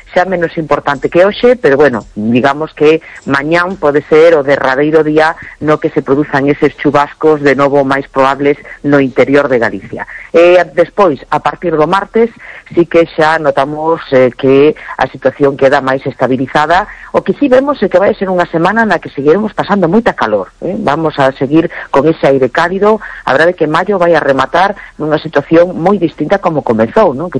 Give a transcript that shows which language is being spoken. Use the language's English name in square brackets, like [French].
[Galician] Xa menos importante que hoxe, pero bueno, digamos que mañá pode ser o derradeiro día no que se produzan eses chubascos de novo máis probables no interior de Galicia. E despois, a partir do martes, sí que xa notamos que a situación queda máis estabilizada. O que sí vemos é que vai a ser unha semana na que seguiremos pasando moita calor, ¿eh? [Spanish] Vamos a seguir con ese aire cálido. [Galician] Habrá de que maio vai a rematar nunha situación moi distinta como comezou, ¿no?